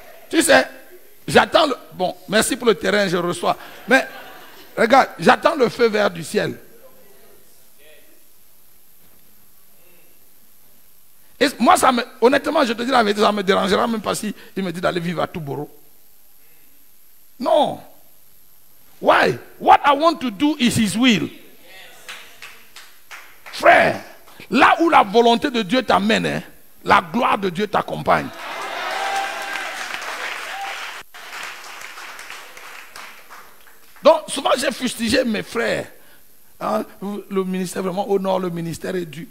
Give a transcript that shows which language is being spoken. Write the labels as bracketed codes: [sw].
[fr] Tu sais, j'attends le... Bon, merci pour le terrain, je reçois. Mais, regarde, j'attends le feu vert du ciel. Et moi, honnêtement, je te dis la vérité, ça ne me dérangera même pas si il me dit d'aller vivre à Touboro. Non. [en] Why? What I want to do is His will. [fr] Frère, là où la volonté de Dieu t'amène, hein, la gloire de Dieu t'accompagne. Donc, souvent j'ai fustigé mes frères. Hein, le ministère vraiment au nord, le ministère est dur.